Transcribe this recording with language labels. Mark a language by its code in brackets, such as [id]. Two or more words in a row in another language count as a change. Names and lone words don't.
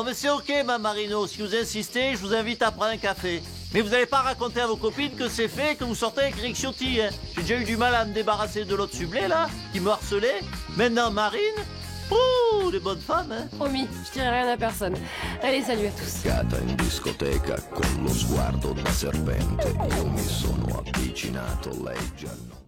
[fr] Bon, mais c'est ok, ma Marino, si vous insistez, je vous invite à prendre un café. Mais vous n'allez pas raconter à vos copines que c'est fait, que vous sortez avec Rick Ciotti, hein. J'ai déjà eu du mal à me débarrasser de l'autre sublé, là, qui me harcelait. Maintenant, Marine, ouh, des bonnes femmes, hein. Promis, je dirai rien à personne. Allez, salut à tous. [it] Cata in discoteca con lo sguardo da serpente, io mi sono avvicinato, lei già non